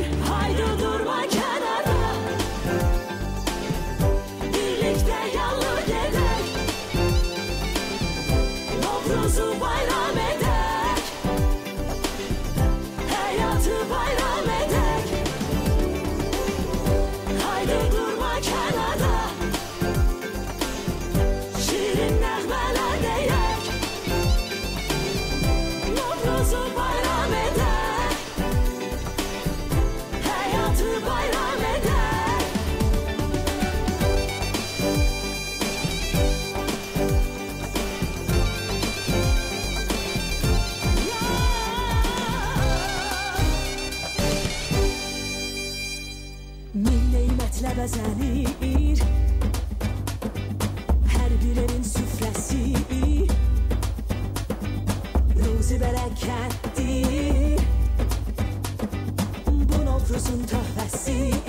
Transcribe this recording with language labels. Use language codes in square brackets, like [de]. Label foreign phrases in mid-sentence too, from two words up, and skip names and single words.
[tr] Haydi durma kenara, birlikte yallı gedek, Novruz'u bayram edek, hayatı bayram edek. Haydi durma kenara, [az] şirin nəğmələr deyək, Novruz'u bayram edək, hayatı bayram edək. Min neymətlə bəzənir hər bir evin süfrəsi, ruzi bərəkətdir bu Novruzun töhfəsi.